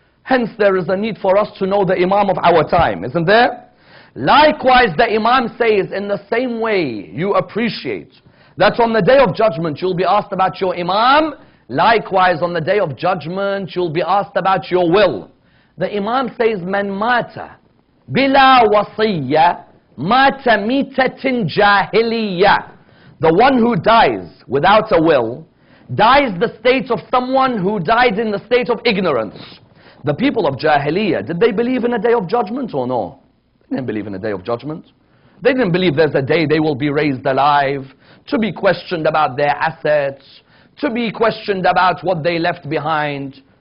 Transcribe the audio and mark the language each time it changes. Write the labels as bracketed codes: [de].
[en] Hence, there is a need for us to know the imam of our time, isn't there? Likewise, the imam says, in the same way you appreciate that on the day of judgment, you'll be asked about your imam. Likewise, on the day of judgment, you'll be asked about your will. The imam says, [ar] مَنْ مَاتَ بِلَا وَصِيَّةٍ مَاتَ مِيتَةٍ جَاهِلِيَّةٍ. [en] The one who dies without a will dies the state of someone who died in the state of ignorance. The people of Jahiliyyah, did they believe in a day of judgment or no? They didn't believe in a day of judgment. They didn't believe there's a day they will be raised alive, to be questioned about their assets, to be questioned about what they left behind.